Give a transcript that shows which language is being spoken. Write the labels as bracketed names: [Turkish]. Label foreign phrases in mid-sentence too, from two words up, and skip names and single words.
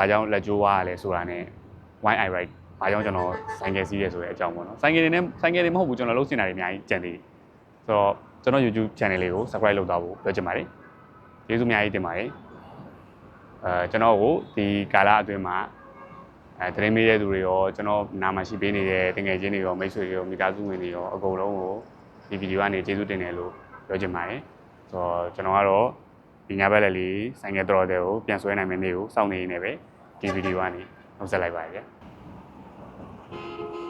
[Burmese] ကြောင့်လက်ကျိုးွားရလဲဆိုတာ ਨੇ [English] why I write [Burmese] ဘာကြောင့်ကျွန်တော်ဆိုင်ကယ်စီးရဲဆိုတဲ့အကြောင်းပေါ့နော်ဆိုင်ကယ်တွေ မဟုတ်ဘူးကျွန်တော်လုပ်စင်တာတွေအများကြီးကြံသေးတယ်ဆိုတော့ကျွန်တော် YouTube channel လေးကို subscribe လုပ်သွားဖို့ပြောချင်ပါတယ်ကျေးဇူးအများကြီးတင်ပါတယ်ကျွန်တော်ကိုဒီကာလအတွင်းမှာသတင်းမေးတဲ့သူတွေရောကျွန်တော်နာမရှိပေးနေတဲ့တငယ်ချင်းတွေရောမိတ်ဆွေတွေရောမိသားစုဝင်တွေရောအကုန်လုံးကိုဒီဗီဒီယိုကနေကျေးဇူးတင်တယ်လို့ပြောချင်ပါတယ်ဆိုတော့ကျွန်တော်ကတော့ဒီညဘက်လက်လေးဆိုင်ကယ်တော်တဲ့ကိုပြန်ဆွဲနိုင်မယ့်နေ့ကိုစောင့်နေနေပဲဒီဗီဒီယိုကနေနှုတ်ဆက်လိုက်ပါရစေ